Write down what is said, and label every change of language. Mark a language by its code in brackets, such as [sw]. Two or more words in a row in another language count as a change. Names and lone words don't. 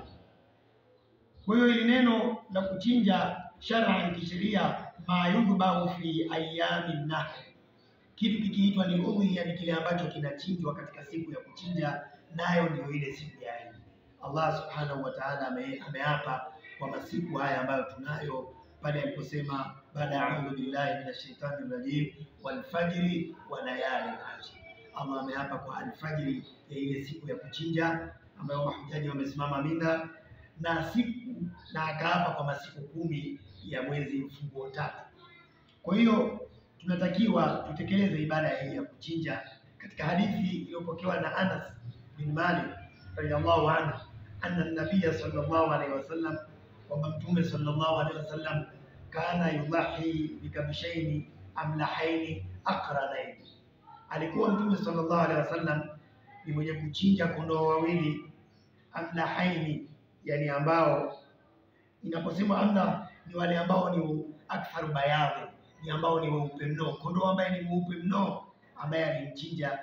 [sw] Kwa hiyo hili neno la kuchinja shar'an kisheria, [ar] ما يذبح في أيام النحر, [sw] kitu kikiitwa ni udhiya ni kile ambacho kinachinjwa katika siku ya kuchinja, nayo ndio ile siku ya Eid. Allah [ar] سبحانه وتعالى [sw] ameapa kwa masiku haya ambayo tunayo pale aliposema baada [ar] أعوذ بالله من الشيطان الرجيم والفجر وليال عشر. [sw] Allah ameapa kwa alfajiri ya ile siku ya kuchinja ambayo mahujaji wamesimama Mina, na akaapa kwa masiku 10 ya mwezi mfunguo 3. Kwa hiyo tunatakiwa tutekeleze ibada hii ya kuchinja. Katika hadithi iliyopokewa na Anas bin Malik [ar] رضي الله عنه, أن النبي صلى الله عليه وسلم, [sw] kwamba mtume [ar] صلى الله عليه وسلم كان يضحي بكبشين أملحين أقرنين, [sw] alikuwa mtume [ar] صلى الله عليه وسلم [sw] ni mwenye kuchinja kondoo wawili amlahaini, yani ambao inaposema amla ni wale ambao ni [ar] أكثر بياض, [sw] ni ambao ni weupe mno, kondoo ambaye ni mweupe mno ambaye alimchinja.